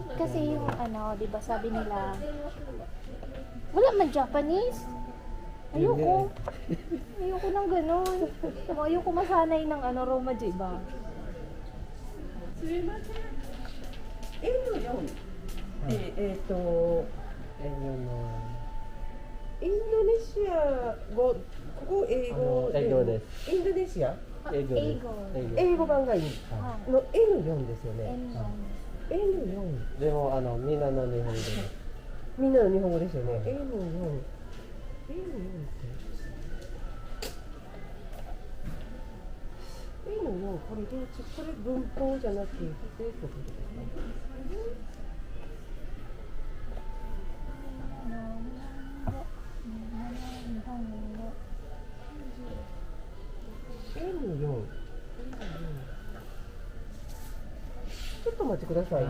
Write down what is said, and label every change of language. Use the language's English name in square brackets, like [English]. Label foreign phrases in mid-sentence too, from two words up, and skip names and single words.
[Filipino] Kasi yung di ba sabi nila, wala man Japanese. Ayoko. Ayoko ng ganun. Ayoko masanay ng Roma, diba? Ayun yun. [Japanese] ここ英語で英語です。インドネシア英語です。英語。英語版がいいはい。の N4 ですよね。 N1。 N4 でもみんなの日本語です。みんなの日本語ですよね。N4 N4 ってN4これどっちこれ文法じゃなくてってことですか。N4 ちょっとお待ちくださいね。